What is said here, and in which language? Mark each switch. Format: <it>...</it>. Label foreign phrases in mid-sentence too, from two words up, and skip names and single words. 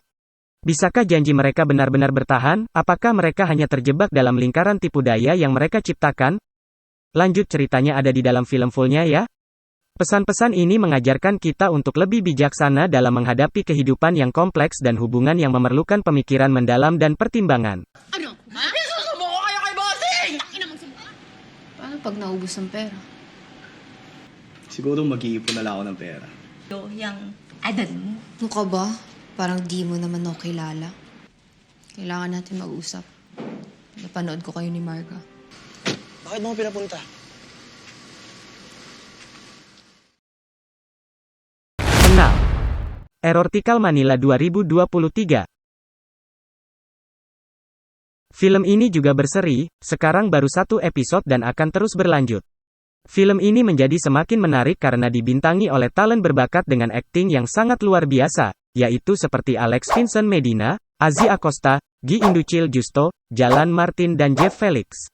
<id>Bisakah janji mereka benar-benar bertahan? Apakah mereka hanya terjebak dalam lingkaran tipu daya yang mereka ciptakan? Lanjut ceritanya ada di dalam film fullnya ya. Pesan-pesan ini mengajarkan kita untuk lebih bijaksana dalam menghadapi kehidupan yang kompleks dan hubungan yang memerlukan pemikiran mendalam dan pertimbangan.</id> <tl>Ano? Ha? Isusubo ko kayo kay bossing! Paano pag naubos ng pera? Siguro mag-iipon na lang ako ng pera. Yung Adan mo? Ano ka ba? Parang di mo naman ako kilala. Kailangan natin mag-usap. Napanood ko kayo ni Marga. Bakit mo pinapunta?</tl> <id>Erortical Manila 2023. Film ini juga berseri, sekarang baru satu episode dan akan terus berlanjut. Film ini menjadi semakin menarik karena dibintangi oleh talent berbakat dengan akting yang sangat luar biasa, yaitu seperti Alex Vincent Medina, Azzy Acosta, Gi Inducil Justo, Jalan Martin dan Jeff Felix.</id>